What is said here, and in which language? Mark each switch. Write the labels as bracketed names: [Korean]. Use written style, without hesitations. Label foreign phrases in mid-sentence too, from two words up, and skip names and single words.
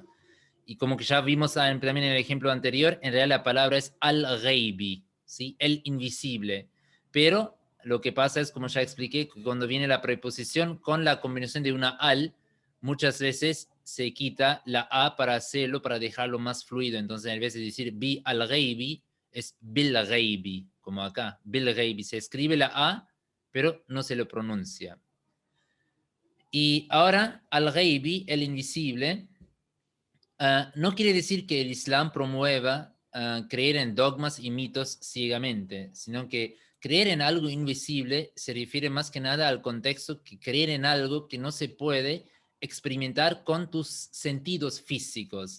[Spanish] Y como que ya vimos también en el ejemplo anterior, en realidad la palabra es al-ghaibi, ¿sí? El invisible. Pero lo que pasa es, como ya expliqué, que cuando viene la preposición con la combinación de una al, muchas veces se quita la a para hacerlo, para dejarlo más fluido. Entonces, en vez de decir [Arabic] ب الغيب, [Spanish] es bil-ghaibi, como acá, bil-ghaibi. Se escribe la a, pero no se lo pronuncia. Y ahora, al-ghaibi, el invisible, no quiere decir que el Islam promueva creer en dogmas y mitos ciegamente, sino que creer en algo invisible se refiere más que nada al contexto que creer en algo que no se puede experimentar con tus sentidos físicos.